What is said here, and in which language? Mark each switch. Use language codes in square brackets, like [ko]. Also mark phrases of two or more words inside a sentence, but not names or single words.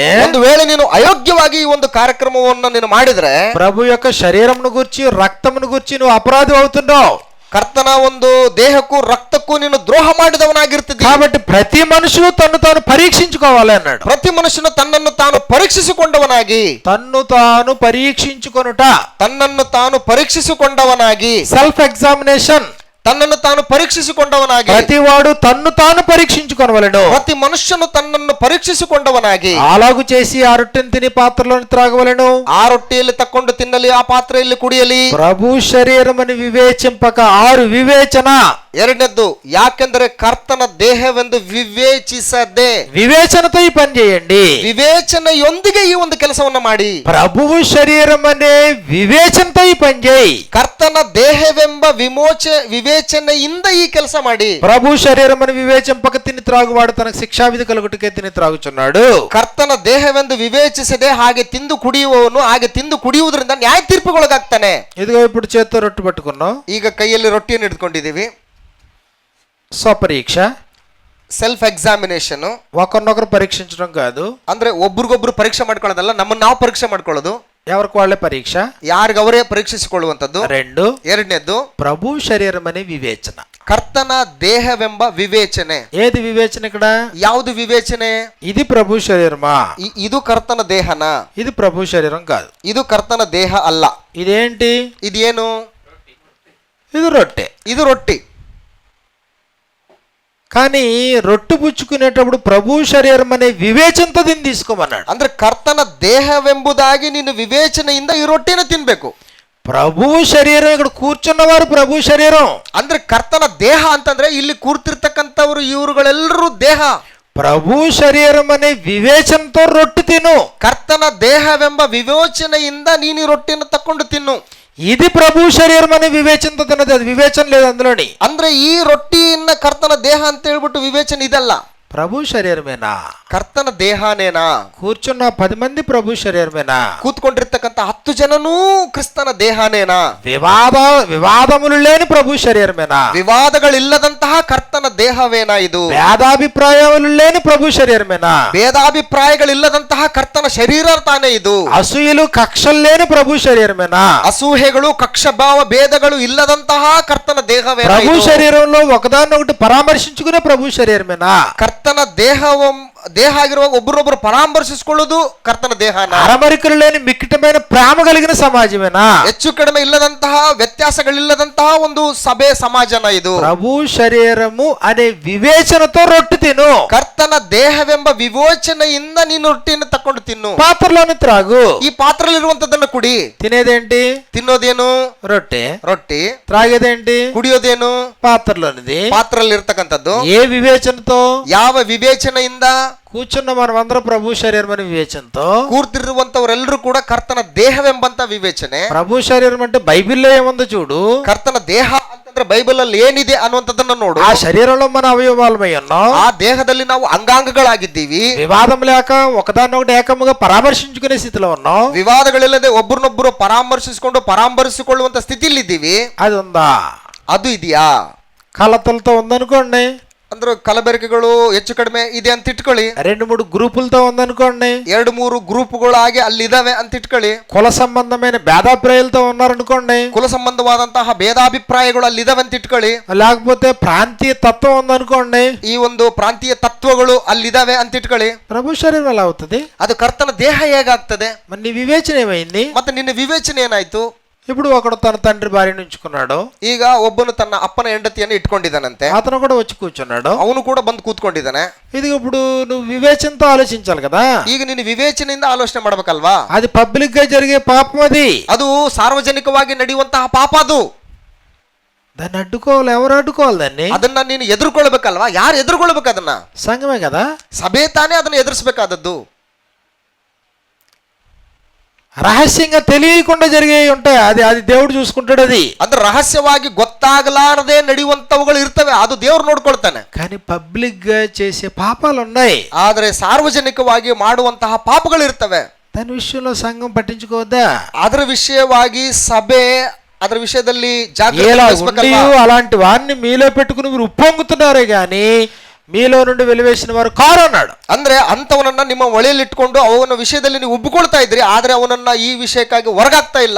[kn] ಒಂದು ವೇಳೆ ನೀನು ಅಯೋಗ್ಯವಾಗಿ ಈ ಒಂದು ಕಾರ್ಯಕ್ರಮವನ್ನ ನೀನು ಮಾಡಿದ್ರೆ, [te] ప్రభు యొక్క శరీరమును గురించి, రక్తమును గురించి నువ్వు అపరాధి అవుతున్నావు. [kn] ಕರ್ತನ ಒಂದು ದೇಹಕ್ಕೂ ರಕ್ತಕ್ಕೂ ನೀನು ದ್ರೋಹ ಮಾಡಿದವನಾಗಿರ್ತಿದ್ದಿ. [te] కాబట్టి ప్రతి మనుషులు తన్ను తాను పరీక్షించుకోవాలి అన్నాడు. [kn] ಪ್ರತಿ ಮನುಷ್ಯನು ತನ್ನನ್ನು ತಾನು ಪರೀಕ್ಷಿಸಿಕೊಂಡವನಾಗಿ, [te] తన్ను తాను పరీక్షించుకొనుట, [kn] ತನ್ನನ್ನು ತಾನು ಪರೀಕ್ಷಿಸಿಕೊಂಡವನಾಗಿ, [en] self examination, [kn] ತನ್ನನ್ನು ತಾನು ಪರೀಕ್ಷಿಸಿಕೊಂಡವನಾಗಿ, [te] ప్రతివాడు తన్ను తాను పరీక్షించుకొనవలెను. [kn] ಪ್ರತಿ ಮನುಷ್ಯನು ತನ್ನನ್ನು ಪರೀಕ್ಷಿಸಿಕೊಂಡವನಾಗಿ [te] అలాగు చేసి ఆ రొట్టెను తిని పాత్రలోని త్రాగవలెను. [kn] ಆ ರೊಟ್ಟಿಯಲ್ಲಿ ತಕ್ಕೊಂಡು ತಿನ್ನಲಿ, ಆ ಪಾತ್ರೆಯಲ್ಲಿ ಕುಡಿಯಲಿ. [te] ప్రభు శరీరమని వివేచింపక, ఆరు వివేచన. [kn] ಎರಡನೇದ್ದು, ಯಾಕೆಂದರೆ ಕರ್ತನ ದೇಹವೆಂದು ವಿವೇಚಿಸದೆ, [te] వివేచనతో ఈ పని చేయండి. [kn] ವಿವೇಚನೆಯೊಂದಿಗೆ ಈ ಒಂದು ಕೆಲಸವನ್ನ ಮಾಡಿ. [te] ప్రభువు శరీరం అనే వివేచనతో ఈ పని చేయి. [kn] ಕರ್ತನ ದೇಹವೆಂಬ ವಿವೇಚನೆಯಿಂದ ಈ ಕೆಲಸ ಮಾಡಿ. [te] ప్రభు శరీరం అని వివేచింపక తిని త్రాగువాడు తనకు శిక్షావిధి కలుగుటకే తిని త్రాగుచున్నాడు. [kn] ಕರ್ತನ ದೇಹವೆಂದು ವಿವೇಚಿಸದೆ ಹಾಗೆ ತಿಂದು ಕುಡಿಯುವವನು ಹಾಗೆ ತಿಂದು ಕುಡಿಯುವುದರಿಂದ ನ್ಯಾಯ ತೀರ್ಪುಗೊಳಗಾಗ್ತಾನೆ. [te] ఇదిగో ఇప్పుడు చేత్తో రొట్టె పట్టుకున్నాం. [kn] ಈಗ ಕೈಯಲ್ಲಿ ರೊಟ್ಟಿಯನ್ನು ಹಿಡ್ಕೊಂಡಿದ್ದೀವಿ. [te] స్వపరీక్ష, [en] self examination. [te] ఒకరినొకరు పరీక్షించడం కాదు, [kn] ಅಂದ್ರೆ ಒಬ್ರಿಗೊಬ್ರು ಪರೀಕ್ಷೆ ಮಾಡ್ಕೊಳ್ಳೋದಲ್ಲ, ನಮ್ಮನ್ನು ನಾವು ಪರೀಕ್ಷೆ ಮಾಡ್ಕೊಳ್ಳೋದು. [te] ఎవరికి వాళ్ళే పరీక్ష, [kn] ಯಾರಿಗವರೇ ಪರೀಕ್ಷಿಸಿಕೊಳ್ಳುವಂಥದ್ದು. [te] రెండు, [kn] ಎರಡನೇದ್ದು [te] ప్రభు శరీరం అనే వివేచన. [kn] ಕರ್ತನ ದೇಹವೆಂಬ ವಿವೇಚನೆ. [te] ఏది వివేచన ఇక్కడ? [kn] ಯಾವುದು ವಿವೇಚನೆ? [te] ఇది ప్రభు శరీరమా? [kn] ಇದು ಕರ್ತನ ದೇಹನ? [te] ఇది ప్రభు శరీరం కాదు. [kn] ಇದು ಕರ್ತನ ದೇಹ ಅಲ್ಲ. [te] ఇదేంటి? [kn] ಇದೇನು? [te] ఇది రొట్టె. [kn] ಇದು ರೊಟ್ಟಿ. [te] కానీ రొట్టె పుచ్చుకునేటప్పుడు ప్రభు శరీరం అనే వివేచనతో దీన్ని తీసుకోమన్నాడు. [kn] ಅಂದ್ರೆ ಕರ್ತನ ದೇಹವೆಂಬುದಾಗಿ ನೀನು ವಿವೇಚನೆಯಿಂದ ಈ ರೊಟ್ಟಿನ ತಿನ್ಬೇಕು. [te] ప్రభు శరీరం, ఇక్కడ కూర్చున్నవారు ప్రభు శరీరం. [kn] ಅಂದ್ರೆ ಕರ್ತನ ದೇಹ ಅಂತಂದ್ರೆ ಇಲ್ಲಿ ಕೂರ್ತಿರ್ತಕ್ಕಂಥವ್ರು ಇವರುಗಳೆಲ್ಲರೂ ದೇಹ. [te] ప్రభు శరీరం అనే వివేచనతో రొట్టె తిను. [kn] ಕರ್ತನ ದೇಹವೆಂಬ ವಿವೇಚನೆಯಿಂದ ನೀನು ಈ ರೊಟ್ಟಿಯನ್ನು ತಕೊಂಡು ತಿನ್ನು. [te] ఇది ప్రభు శరీరం అనే వివేచనతో తిన్నది, అది వివేచన లేదు అందులోని. [kn] ಅಂದ್ರೆ ಈ ರೊಟ್ಟಿಯನ್ನ ಕರ್ತನ ದೇಹ ಅಂತ ಹೇಳ್ಬಿಟ್ಟು ವಿವೇಚನೆ ಇದಲ್ಲ. [te] ప్రభు శరీరమేనా? [kn] ಕರ್ತನ ದೇಹನೇನಾ? [te] కూర్చున్న 10 మంది ప్రభు శరీరమేనా? [kn] ಕೂತ್ಕೊಂಡಿರ್ತಕ್ಕಂಥ 10 ಜನನೂ ಕ್ರಿಸ್ತನ ದೇಹನೇನಾ? [te] వివాదములు లేని ప్రభు శరీరమేనా? [kn] ವಿವಾದಗಳಿಲ್ಲದಂತಹ ಕರ್ತನ ದೇಹವೇನಾ ಇದು? [te] భేదాభిప్రాయములు లేని ప్రభు శరీరమేనా? [kn] ಭೇದಾಭಿಪ್ರಾಯಗಳಿಲ್ಲದಂತಹ ಕರ್ತನ ಶರೀರ ತಾನೇ ಇದು? [te] అసూయలు కక్షలు లేని ప్రభు శరీరమేనా? [kn] ಅಸೂಹೆಗಳು ಕಕ್ಷಭಾವ ಭೇದಗಳು ಇಲ್ಲದಂತಹ ಕರ್ತನ ದೇಹವೇನಾ? [te] ప్రభు శరీరంలో ఒకదాన్నొకటి పరామర్శించుకునే ప్రభు శరీరమేనా? [kn] ಕರ್ತನ ದೇಹ ಆಗಿರುವಾಗ ಒಬ್ಬರೊಬ್ಬರು ಪರಾಮರ್ಶಿಸಿಕೊಳ್ಳುವುದು ಕರ್ತನ ದೇಹನ? [te] అరమరికలు లేని మిక్కటమైన ప్రేమ కలిగిన సమాజమేనా? [kn] ಹೆಚ್ಚು ಕಡಿಮೆ ಇಲ್ಲದಂತಹ ವ್ಯತ್ಯಾಸಗಳಿಲ್ಲದಂತಹ ಒಂದು ಸಭೆ ಸಮಾಜನ ಇದು? [te] ప్రభు శరీరము అనే వివేచనతో రొట్టె తిను. [kn] ಕರ್ತನ ದೇಹವೆಂಬ ವಿವೇಚನೆಯಿಂದ ನೀನು ರೊಟ್ಟಿಯನ್ನು ತಕೊಂಡು ತಿನ್ನು. [te] పాత్రలోని త్రాగు. [kn] ಈ ಪಾತ್ರದಲ್ಲಿರುವಂತದನ್ನು ಕುಡಿ. [te] తినేదేంటి? [kn] ತಿನ್ನೋದೇನು? [te] రొట్టె. [kn] ರೊಟ್ಟಿ. [te] త్రాగేదేంటి? [kn] ಕುಡಿಯೋದೇನು? [te] పాత్రలోనిది. [kn] ಪಾತ್ರದಲ್ಲಿ ಇರ್ತಕ್ಕಂಥದ್ದು. [te] ఏ వివేచనతో? [kn] ಯಾವ ಯಾವ ವಿವೇಚನೆಯಿಂದ? [te] కూర్చున్న మనమందరం ప్రభు శరీరం అనే వివేచనతో, [kn] ಕೂರ್ತಿರುವಂತವರೆಲ್ಲರೂ ಕೂಡ ಕರ್ತನ ದೇಹವೆಂಬಂತ ವಿವೇಚನೆ. [te] ప్రభు శరీరం అంటే బైబిల్లో ఏముందో చూడు. [kn] ಕರ್ತನ ದೇಹ ಅಂತಂದ್ರೆ ಬೈಬಲ್ ಅಲ್ಲಿ ಏನಿದೆ ಅನ್ನುವಂಥದ್ದನ್ನ ನೋಡು. [te] ఆ శరీరంలో మన అవయవాలమై ఉన్నాం. [kn] ಆ ದೇಹದಲ್ಲಿ ನಾವು ಅಂಗಾಂಗಗಳಾಗಿದ್ದೀವಿ. [te] వివాదం లేక ఒకదాన్నొకటి ఏకముగా పరామర్శించుకునే స్థితిలో ఉన్నాం. [kn] ವಿವಾದಗಳಿಲ್ಲದೆ ಒಬ್ಬರನ್ನೊಬ್ಬರು ಪರಾಮರ್ಶಿಸಿಕೊಳ್ಳುವಂತ ಸ್ಥಿತಿಲಿದ್ದೀವಿ. [te] అది ఉందా? [kn] ಅದು ಇದೆಯಾ? [te] కలతలతో ఉందనుకోండి, [kn] ಅಂದ್ರೆ ಕಲಬೆರಕೆಗಳು ಹೆಚ್ಚು ಕಡಿಮೆ ಇದೆ ಅಂತ ಇಟ್ಕೊಳ್ಳಿ. [te] 2-3 గ్రూపులతో ఉందనుకోండి, [kn] 2-3 ಗ್ರೂಪ್ಗಳಾಗಿ ಅಲ್ಲಿದಾವೆ ಅಂತ ಇಟ್ಕೊಳ್ಳಿ. [te] కుల సంబంధమైన భేదాభిప్రాయాలతో ఉన్నారనుకోండి, [kn] ಕುಲ ಸಂಬಂಧವಾದಂತಹ ಭೇದಾಭಿಪ್ರಾಯಗಳು ಅಲ್ಲಿದಾವೆ ಅಂತ ಇಟ್ಕೊಳ್ಳಿ. [te] లేకపోతే ప్రాంతీయ తత్వం ఉందనుకోండి, [kn] ಈ ಒಂದು ಪ್ರಾಂತೀಯ ತತ್ವಗಳು ಅಲ್ಲಿದಾವೆ ಅಂತ ಇಟ್ಕೊಳ್ಳಿ. [te] ప్రభు శరీరం ఎలా అవుతుంది? [kn] ಅದು ಕರ್ತನ ದೇಹ ಹೇಗಾಗ್ತದೆ? [te] మరి నీ వివేచన ఏమైంది? [kn] ಮತ್ತೆ ನಿನ್ನ ವಿವೇಚನೆ ಏನಾಯ್ತು? [te] ఇప్పుడు ఒకడు తన తండ్రి భార్యను ఉంచుకున్నాడు. [kn] ಈಗ ಒಬ್ಬನು ತನ್ನ ಅಪ್ಪನ ಹೆಂಡತಿಯನ್ನು ಇಟ್ಕೊಂಡಿದ್ದಾನಂತೆ. [te] అతను కూడా వచ్చి కూర్చున్నాడు. [kn] ಅವನು ಕೂಡ ಬಂದು ಕೂತ್ಕೊಂಡಿದ್ದಾನೆ. [te] ఇది ఇప్పుడు నువ్వు వివేచనతో ఆలోచించాలి కదా. [kn] ಈಗ ನೀನು ವಿವೇಚನೆಯಿಂದ ಆಲೋಚನೆ ಮಾಡ್ಬೇಕಲ್ವಾ? [te] అది పబ్లిక్ గా జరిగే పాపం. [kn] ಅದು ಸಾರ್ವಜನಿಕವಾಗಿ ನಡೆಯುವಂತಹ ಪಾಪ. ಅದು [te] దాన్ని అడ్డుకోవాలి. ఎవరు అడ్డుకోవాలి దాన్ని? [kn] ಅದನ್ನ ನೀನು ಎದುರ್ಕೊಳ್ಬೇಕಲ್ವಾ? ಯಾರು ಎದುರ್ಕೊಳ್ಬೇಕು ಅದನ್ನ? [te] సంఘమే కదా. [kn] ಸಭೆ ತಾನೇ ಅದನ್ನ ಎದುರಿಸಬೇಕಾದದ್ದು. [te] రహస్యంగా తెలియకుండా జరిగే ఉంటాయి. అది అది దేవుడు చూసుకుంటాడు. అది [kn] ಅಂದ್ರೆ ರಹಸ್ಯವಾಗಿ ಗೊತ್ತಾಗಲಾರದೆ ನಡೆಯುವಂತವುಗಳು ಇರ್ತವೆ, ಅದು ದೇವ್ರು ನೋಡ್ಕೊಳ್ತಾನೆ. [te] కానీ పబ్లిక్ గా చేసే పాపాలు ఉన్నాయి. [kn] ಆದ್ರೆ ಸಾರ್ವಜನಿಕವಾಗಿ ಮಾಡುವಂತಹ ಪಾಪಗಳು ಇರ್ತವೆ. [te] దాని విషయంలో సంఘం పట్టించుకోవద్దా? [kn] ಅದರ ವಿಷಯವಾಗಿ ಸಭೆ ಅದರ ವಿಷಯದಲ್ಲಿ ಜಾಗೃತಿ [te] ఎలా [kn] ವಹಿಸಬೇಕಲ್ವಾ? [te] ఉండి అలాంటి వారిని మీలో పెట్టుకుని మీరు ఉప్పొంగుతున్నారే గాని మీలో నుండి వెలివేసిన వారు కారు అన్నాడు. [kn] ಅಂದ್ರೆ ಅಂತವನನ್ನ ನಿಮ್ಮ ಒಳೆಯಲ್ಲಿ ಇಟ್ಕೊಂಡು ಅವನ ವಿಷಯದಲ್ಲಿ ನೀವು ಉಬ್ಬಿಕೊಳ್ತಾ ಇದ್ರಿ, ಆದ್ರೆ ಅವನನ್ನ ಈ ವಿಷಯಕ್ಕಾಗಿ ಹೊರಗಾಗ್ತಾ ಇಲ್ಲ.